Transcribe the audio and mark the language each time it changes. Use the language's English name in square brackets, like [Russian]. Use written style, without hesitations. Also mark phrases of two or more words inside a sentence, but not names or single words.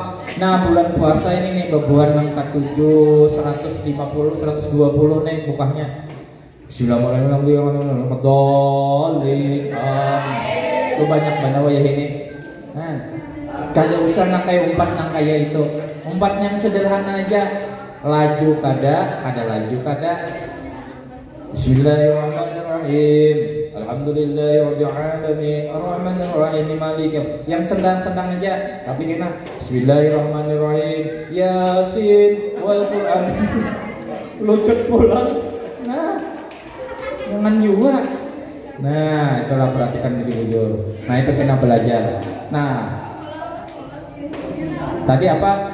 [Banjar] Nah bulan puasa ini nih bebuan angka 7, 150, 120 nih bukanya. Bismillahirrahmanirrahim. Lu banyak banget ya ini. Nah, kada usah nak kayak umpat nang kayak itu. Umpat yang sederhana aja. Laju kada laju kada. [Arabic] بسم الله الرحمن الرحيم. الحمد لله رب العالمين الرحمن الرحيم مالك. [Banjar] Yang sedang-sedang aja tapi kena Bismillahirrahmanirrahim [Arabic] يس والقرآن. [Banjar] Lucut pulang. Nah, jangan juga. Nah, itulah perhatikan bujur. Nah, itu kena belajar. Nah, tadi apa?